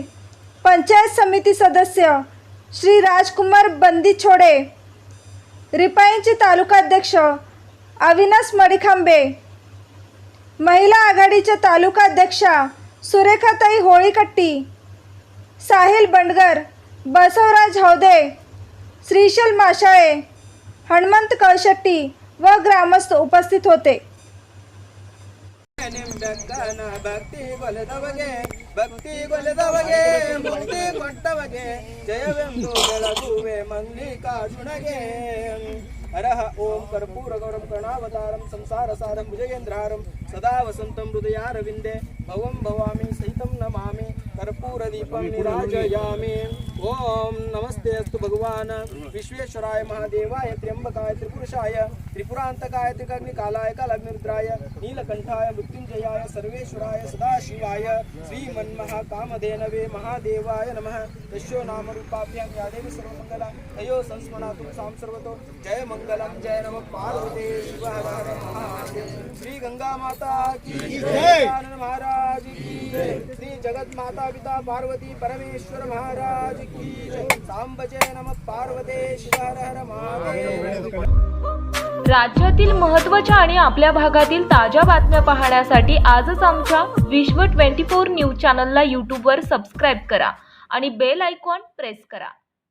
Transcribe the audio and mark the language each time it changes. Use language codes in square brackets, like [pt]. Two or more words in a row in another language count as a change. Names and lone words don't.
[mr] पंचायत समिती सदस्य श्री राजकुमार बंदीछोडे, रिपाईंची तालुकाध्यक्ष अविनाश मडिखांबे, महिला आघाडीच्या तालुकाध्यक्षा सुरेखाताई होळीकट्टी, साहिल बंडगर, बसवराज हौदे, श्रीशल माशाळे, हनुमंत कळशेट्टी व ग्रामस्थ उपस्थित होते। [kn] ಭಕ್ತಿ ಗೊಲದವಗೆ ಮುಕ್ತಿ ಕೊಟ್ಟವಗೆ ಜಯವೆಂದು ಬೆಳಗುವೆ ಮಲ್ಲಿಕಾರ್ಜುನಗೆ ಹರಹ [sa] ಓಂ ಕರ್ಪೂರ ಗೌರಂ ಕರ್ಣಾವತಾರಂ ಸಂಸಾರ ಸಾರಂ ಭುಜಗೇಂದ್ರಹಾರಂ ಸದಾ ವಸಂತಂ ಹೃದಯಾರವಿಂದೆ ಭವಂ ಭವಾಮಿ ಸಹಿತಂ ನಮಾಮಿ कर्पूर दीपं निराजयामि। ओम नमस्ते अस्तु भगवान विश्वेश्वराय महादेवाय त्र्यंबकाय त्रिपुरुषाय त्रिपुरांतकाय त्रिकग्निकालाय कालाग्निरुद्राय नीलकंठाय मृत्युंजयाय सर्वेश्वराय सदाशिवाय श्रीमन्महाकामधेनवे महादेवाय नमः। यस्यो नाम रूपाभ्यां या देवी सर्वमंगला तयो संस्मरातु सां सर्वतो जय मंगलम जय नमः पार्वती शिव हर हर महादेव। [hi] श्री गंगा माता की जय, आनंद महाराज की जय, श्री जगत माता पिता पार्वती परमेश्वर महाराज की जय। [sa] सांबजे नमः पार्वती शिव हर हर महादेव। [mr] राज्यातील महत्त्वाच्या आणि आपल्या भागातील ताज्या बातम्या पाहण्यासाठी आजच आमच्या विश्व 24 न्यूज चॅनलला YouTube वर सबस्क्राइब करा आणि बेल आयकॉन प्रेस करा।